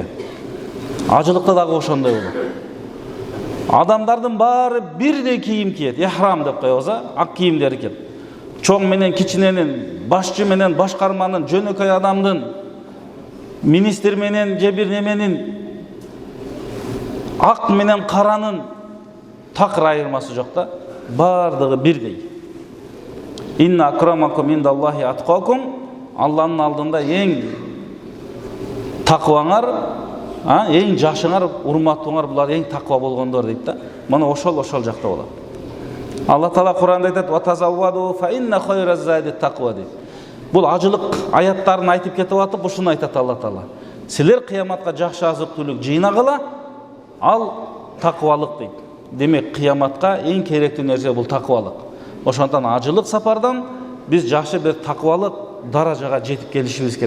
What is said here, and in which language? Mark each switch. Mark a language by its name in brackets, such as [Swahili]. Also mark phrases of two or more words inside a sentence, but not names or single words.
[Kyrgyz] Ажылыкта дагы ошондой болот. Адамдардын баары бирдей кийим кийет, ихрам деп коебуз, ак кийимдер экен. Чоң менен кичиненин, башчы менен башкарманын, жөнөкөй адамдын, министр менен же бир неменин, ак менен каранын такыр айырмасы жок да. Бардыгы бирдей. [Arabic] إن أكرمكم عند الله أتقاكم. [Kyrgyz] Алланын алдында эң такваңар, эң жакшыңар, урматтууңар булар эң таква болгондор дейт да. Мына ошол жакта болот. Алла Таала Куранда айтат: [Arabic] "وتزودوا فإن خير الزاد التقوى" дейт. [Kyrgyz] Бул ажылык аяттарын айтып кетип атып, ушуну айтат Алла Таала. Силер кыяматка жакшы азык-түлүк жыйнагыла, ал таквалык дейт. Демек, кыяматка эң керектүү нерсе бул таквалык. Ошондон ажылык сапардан биз жакшы бир таквалык даражага жетип келишибиз керек.